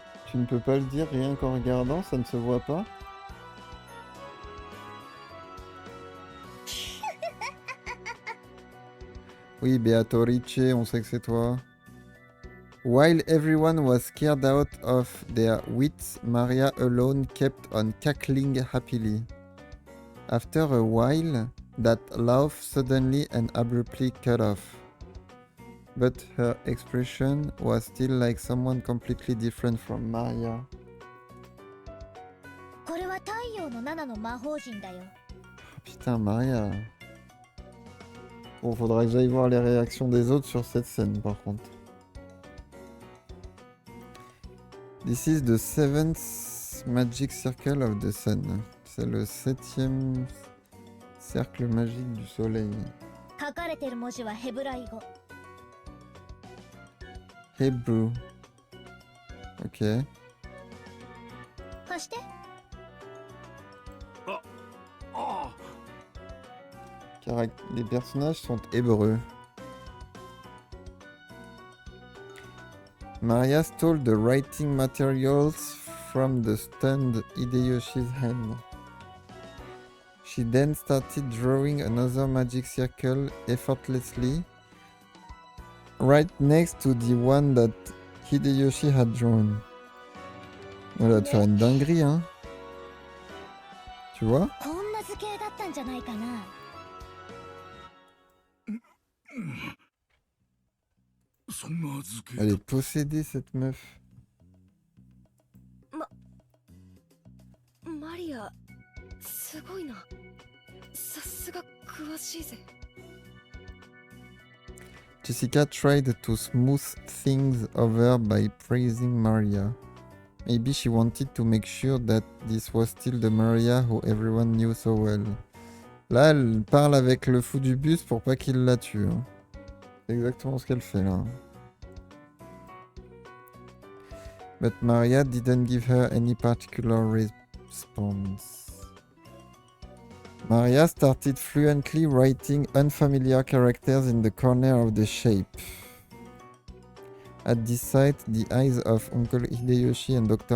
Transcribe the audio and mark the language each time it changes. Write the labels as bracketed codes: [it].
[fr] Tu ne peux pas le dire rien qu'en regardant, ça ne se voit pas? Oui, Beatrice, on sait que c'est toi. [en] While everyone was scared out of their wits, Maria alone kept on cackling happily. After a while, that laugh suddenly and abruptly cut off. But her expression was still like someone completely different from Maria. [ja] これは太陽の7の魔法陣だよ。 [fr] Putain, Maria. Bon, faudra que j'aille voir les réactions des autres sur cette scène par contre. [en] This is the 7th magic circle of the sun. [fr] C'est le 7e cercle magique du soleil. [ja] 書かれてる文字はヘブライ語。 [en] Hebrew. Ok. [ja] 貸して。ああ [fr] Les personnages sont hébreux. [en] Maria stole the writing materials from the stunned Hideyoshi's hand. She then started drawing another magic circle effortlessly, right next to the one that Hideyoshi had drawn. [fr] Elle va te faire une dinguerie, hein. Tu vois? [ja] こんな図形だったんじゃないかな。そんな図形 [fr] Elle est possédée, cette meuf. [ja] マリアすごいな。さすが詳しいぜ。 [en] Jessica tried to smooth things over by praising Maria. Maybe she wanted to make sure that this was still the Maria who everyone knew so well. [fr] Là, elle parle avec le fou du bus pour pas qu'il la tue. Hein. C'est exactement ce qu'elle fait là. [en] But Maria didn't give her any particular response. Maria started fluently writing unfamiliar characters in the corner of the shape. At this sight, the eyes of Uncle Hideyoshi and Dr.